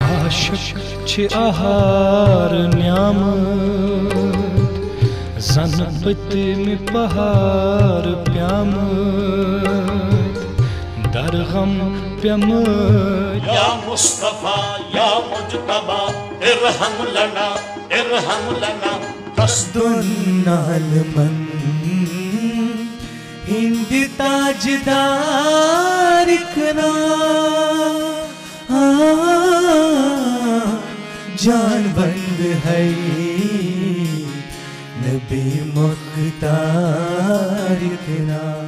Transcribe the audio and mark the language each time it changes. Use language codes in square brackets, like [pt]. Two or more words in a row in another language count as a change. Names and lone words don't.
[ks] عاشق چھ آہار نیامت زن پتم پہار پیامت در غم پیامت [ar] یا مصطفیٰ یا مجتبیٰ ارحم لنا [ks] دنال من ہند تاجدار کنا جان بند ہے نبی مختار کنا